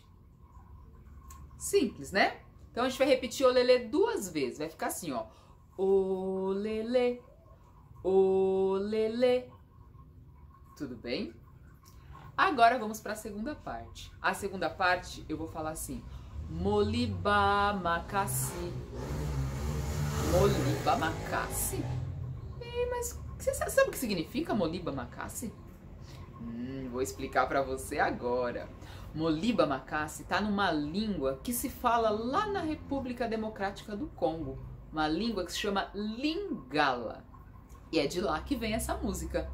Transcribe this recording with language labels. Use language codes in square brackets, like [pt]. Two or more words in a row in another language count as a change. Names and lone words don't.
[pt] Simples, né? Então a gente vai repetir o lelê 2 vezes. Vai ficar assim, ó. O lelê. O lelê. Tudo bem? Agora vamos para a segunda parte. A segunda parte eu vou falar assim. [ln] Moliba macassi. Moliba macassi? [pt] Mas você sabe o que significa [ln] Moliba macassi? [pt] Vou explicar para você agora. [ln] Moliba macassi [pt] está numa língua que se fala lá na República Democrática do Congo. Uma língua que se chama Lingala. E é de lá que vem essa música.